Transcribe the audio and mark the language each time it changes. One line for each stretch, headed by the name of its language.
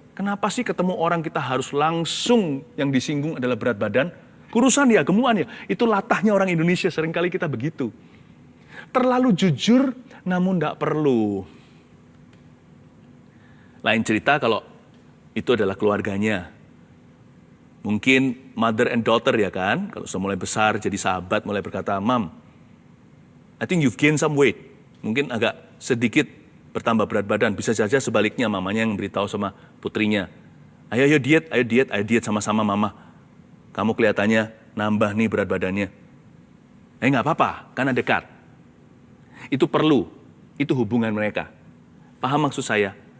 Indonesian: Kenapa sih ketemu orang kita harus langsung yang disinggung adalah berat badan? Kurusan ya, gemuan ya. Itu latahnya orang Indonesia, seringkali kita begitu. Terlalu jujur, namun nggak perlu. Lain cerita kalau itu adalah keluarganya. Mungkin
English: mother and daughter
Indonesian: ya kan, kalau sudah mulai besar jadi sahabat mulai berkata,
English: Mom, I think you've gained some weight.
Indonesian: Mungkin agak sedikit bertambah berat badan, bisa saja sebaliknya mamanya yang beritahu sama putrinya. Ayo diet sama-sama mama. Kamu kelihatannya nambah nih berat badannya. Nggak apa-apa, karena dekat. Itu perlu, itu hubungan mereka. Paham maksud saya?